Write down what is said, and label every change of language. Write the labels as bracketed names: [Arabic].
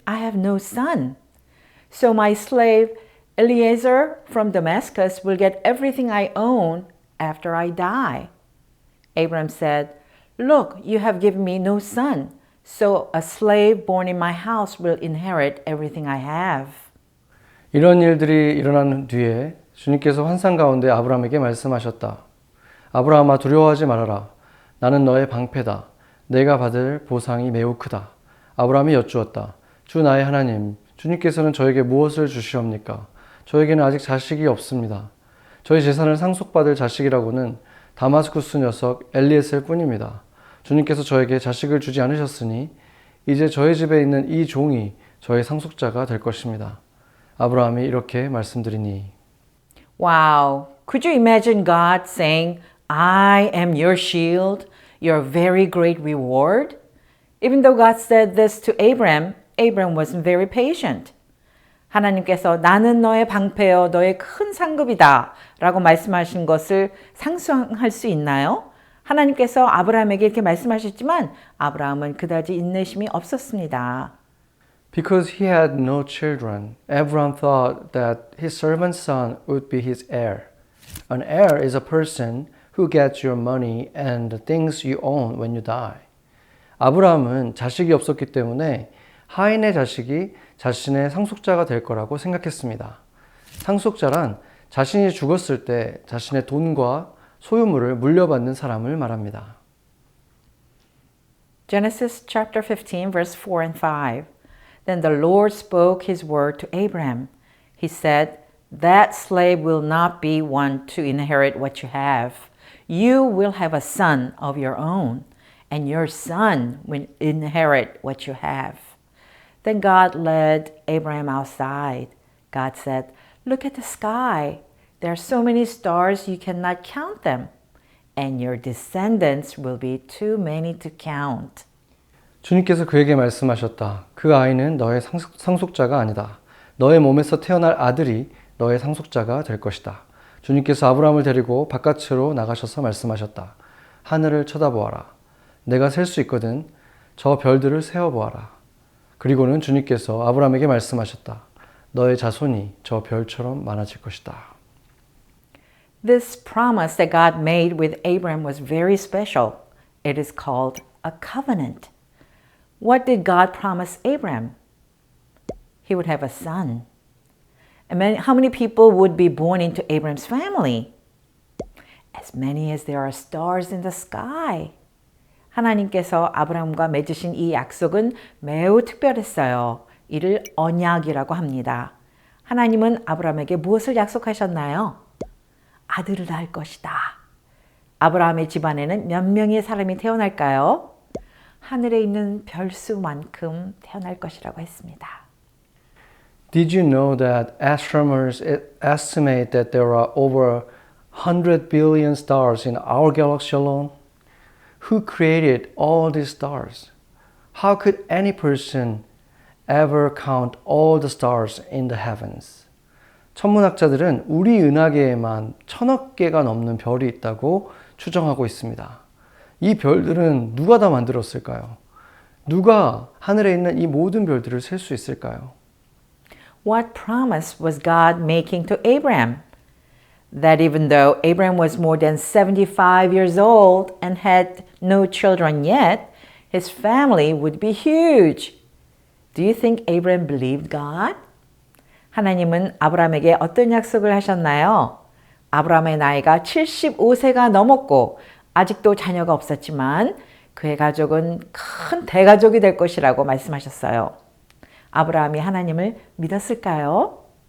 [English] I have no son. So my slave Eliezer from Damascus will get everything I own after I die. Abraham said, Look, you have given me no son, so a slave born in my house will inherit everything I have. [Korean] 이런 일들이 일어난 뒤에 주님께서 환상 가운데 아브라함에게 말씀하셨다. 아브라함아 두려워하지 말아라. 나는 너의 방패다. 내가 받을 보상이 매우 크다. 아브라함이 여쭈었다. 주 나의 하나님, 주님께서는 저에게 무엇을 주시옵니까? 저에게는 아직 자식이 없습니다. 저희 재산을 상속받을 자식이라고는 다마스쿠스 녀석 엘리에셀 뿐입니다. 주님께서 저에게 자식을 주지 않으셨으니 이제 저희 집에 있는 이 종이 저의 상속자가 될 것입니다. 아브라함이 이렇게 말씀드리니. [English] Wow, could you imagine God saying, I am your shield, your very great reward? Even though God said this to Abraham, Abraham wasn't very patient. [Korean] 하나님께서 나는 너의 방패요, 너의 큰 상급이다 라고 말씀하신 것을 상상할 수 있나요? 하나님께서 아브라함에게 이렇게 말씀하셨지만 아브라함은 그다지 인내심이 없었습니다. [English] Because he had no children, Abraham thought that his servant's son would be his heir. An heir is a person who gets your money and the things you own when you die. [Korean] 아브라함은 자식이 없었기 때문에 하인의 자식이 자신의 상속자가 될 거라고 생각했습니다. 상속자란 자신이 죽었을 때 자신의 돈과 소유물을 물려받는 사람을 말합니다. [English] Genesis chapter 15 verse 4 and 5. Then the Lord spoke his word to Abraham. He said, That slave will not be one to inherit what you have. You will have a son of your own, and your son will inherit what you have. Then God led Abraham outside. God said, Look at the sky. There are so many stars you cannot count them, and your descendants will be too many to count. [Korean] 주님께서 그에게 말씀하셨다. 그 아이는 너의 상속자가 아니다. 너의 몸에서 태어날 아들이 너의 상속자가 될 것이다. 주님께서 아브라함을 데리고 바깥으로 나가셔서 말씀하셨다. 하늘을 쳐다보아라. 내가 셀 수 있거든. 저 별들을 세어보아라. 그리고는 주님께서 아브라함에게 말씀하셨다. 너의 자손이 저 별처럼 많아질 것이다. [English] This promise that God made with Abraham was very special. It is called a covenant. What did God promise Abraham? He would have a son. And how many people would be born into Abraham's family? As many as there are stars in the sky. [Korean] 하나님께서 아브라함과 맺으신 이 약속은 매우 특별했어요. 이를 언약이라고 합니다. 하나님은 아브라함에게 무엇을 약속하셨나요? 아들을 낳을 것이다. 아브라함의 집안에는 몇 명의 사람이 태어날까요? 하늘에 있는 별수만큼 태어날 것이라고 했습니다. [English] Did you know that astronomers estimate that there are over 100 billion stars in our galaxy alone? Who created all these stars? How could any person ever count all the stars in the heavens? [Korean] 천문학자들은 우리 은하계에만 1000억 개가 넘는 별이 있다고 추정하고 있습니다. 이 별들은 누가 다 만들었을까요? 누가 하늘에 있는 이 모든 별들을 셀 수 있을까요? [English] What promise was God making to Abraham? That even though Abraham was more than 75 years old and had no children yet, his family would be huge. Do you think Abraham believed God? [Korean] 하나님은 아브라함에게 어떤 약속을 하셨나요? 아브라함의 나이가 75세가 넘었고 아직도 자녀가 없었지만 그의 가족은 큰 대가족이 될 것이라고 말씀하셨어요. 아브라함이 하나님을 믿었을까요?